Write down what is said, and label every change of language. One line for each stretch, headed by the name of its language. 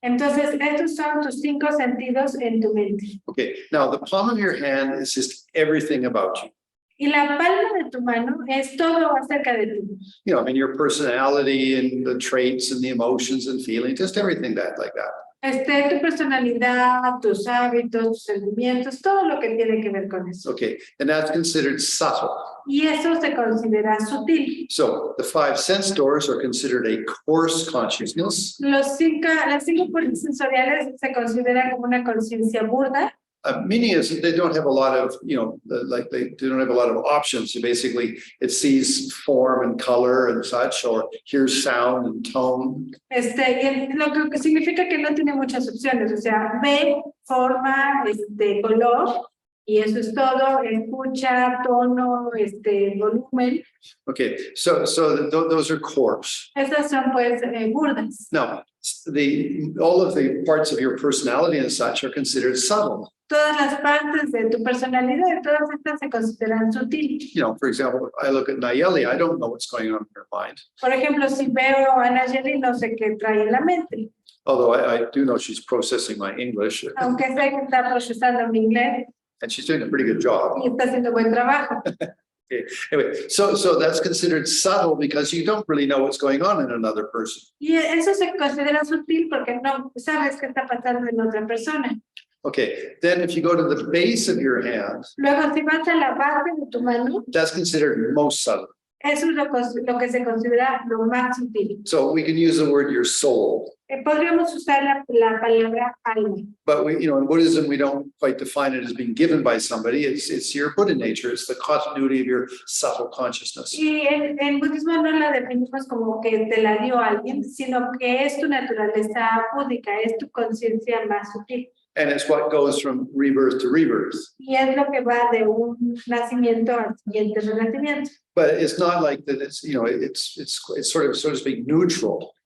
Spanish: Entonces, estos son tus 5 sentidos en tu mente.
English: Okay, now the palm of your hand is just everything about you.
Spanish: Y la palma de tu mano es todo acerca de ti.
English: You know, I mean, your personality and the traits and the emotions and feelings, just everything like that.
Spanish: Tu personalidad, tus hábitos, tus sentimientos, todo lo que tiene que ver con eso.
English: Okay, and that's considered subtle.
Spanish: Y eso se considera sutil.
English: So the 5 sense doors are considered a coarse consciousness.
Spanish: Las 5 puertas sensoriales se consideran como una conciencia burda.
English: Meaning is they don't have a lot of, you know, like they don't have a lot of options. So basically, it sees form and color and such, or hears sound and tone.
Spanish: Lo que significa que no tiene muchas opciones, o sea, ve, forma, color, y eso es todo, escucha, tono, volumen.
English: Okay, so those are coarse.
Spanish: Esas son pues burdas.
English: Now, all of the parts of your personality and such are considered subtle.
Spanish: Todas las partes de tu personalidad, todas estas se consideran sutil.
English: You know, for example, if I look at Nayeli, I don't know what's going on in her mind.
Spanish: Por ejemplo, si veo a Nayeli, no sé qué trae en la mente.
English: Although I do know she's processing my English.
Spanish: Aunque sé que está procesando mi inglés.
English: And she's doing a pretty good job.
Spanish: Y está haciendo buen trabajo.
English: Okay. Anyway, so that's considered subtle because you don't really know what's going on in another person.
Spanish: Y eso se considera sutil porque no sabes qué está pasando en otra persona.
English: Okay, then if you go to the base of your hand,
Spanish: Luego, si vas a la base de tu mano,
English: that's considered most subtle.
Spanish: eso es lo que se considera lo más sutil.
English: So we can use the word your soul.
Spanish: Podríamos usar la palabra alma.
English: But we, you know, in Buddhism, we don't quite define it as being given by somebody. It's your Buddha nature. It's the continuity of your subtle consciousness.
Spanish: Y en budismo no la definimos como que te la dio alguien, sino que es tu naturaleza búdica, es tu conciencia más sutil.
English: And it's what goes from rebirth to rebirth.
Spanish: Y es lo que va de un nacimiento al siguiente renacimiento.
English: But it's not like that. It's, you know, it's sort of, so to speak, neutral.